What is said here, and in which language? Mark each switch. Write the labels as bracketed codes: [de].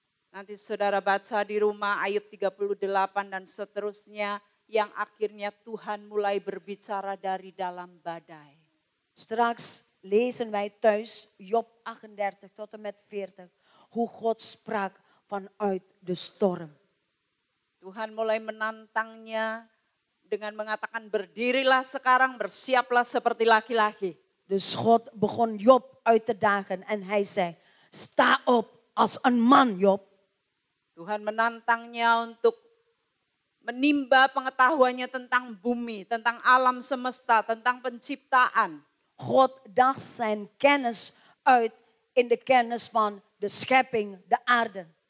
[id] Nanti saudara baca di rumah Ayub 38 dan seterusnya, yang akhirnya Tuhan mulai berbicara dari dalam badai. [nl] Straks lezen wij thuis Job 38 tot en met 40, hoe God sprak vanuit de storm. [id] Tuhan mulai menantangnya dengan mengatakan berdirilah sekarang, bersiaplah seperti laki-laki. [nl] Dus God begon Job uit te dagen en hij zei, sta op als een man, Job. [id] Tuhan menantangnya untuk menimba pengetahuannya tentang bumi, tentang alam semesta, tentang penciptaan. [nl] God dacht zijn kennis uit in de kennis van de schepping, de aarde.